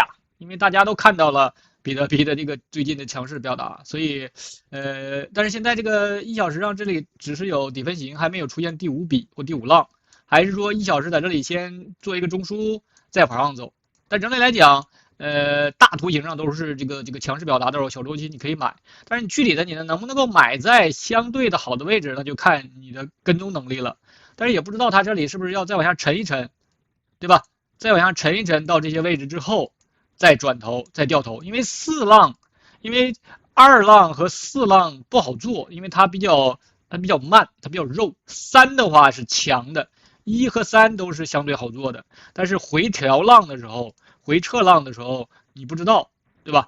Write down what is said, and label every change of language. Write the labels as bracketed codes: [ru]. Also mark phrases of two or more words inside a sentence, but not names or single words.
[zh] 因為大家都看到了比特幣的這個最近的強勢表達，所以但是現在這個1小時上這裡只是有底分型，還沒有出現第5筆或第5浪，還是說1小時在這裡先做一個中樞再往上走。但整體來講，大圖形上都是這個強勢表達的時候，小周期你可以買，但是你具體的你能不能夠買在相對的好的位置，那就看你的跟蹤能力了。但是也不知道它這裡是不是要再往下沉一沉，對吧？再往下沉一沉到這些位置之後，再轉頭再掉頭，因為2浪和4浪不好做，因為它比較慢，它比較肉。3的話是強的，1和3都是相對好做的，但是回調浪的時候，回撤浪的時候你不知道，對吧？